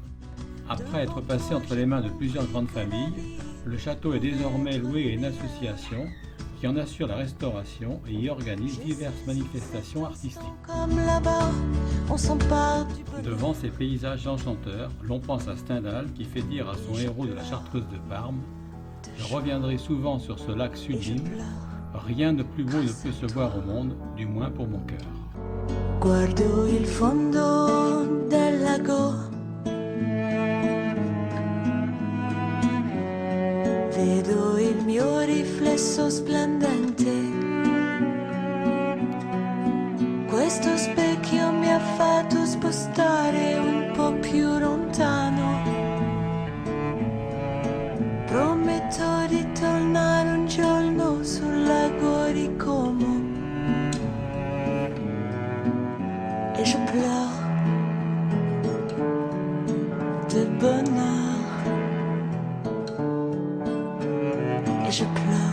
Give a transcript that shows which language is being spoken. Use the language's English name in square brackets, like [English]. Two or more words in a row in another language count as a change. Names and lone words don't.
[French] Après être passé entre les mains de plusieurs grandes familles, le château est désormais loué à une association qui en assure la restauration et y organise diverses manifestations artistiques. Comme là-bas, on s'empare du bonheur. Devant ces paysages enchanteurs, l'on pense à Stendhal qui fait dire à son héros de la Chartreuse de Parme Je reviendrai souvent sur ce lac et je sublime. pleure. Rien de plus beau ne peut se voir au monde, du moins pour mon cœur. [Italian] Guardo il fondo del lago, vedo il mio riflesso splendente. Questo specchio mi ha fatto spostare un po' più lontano. Prometto di tornare un giorno sul lago di Como. [French] Et je pleure de bonheur. Et je pleure.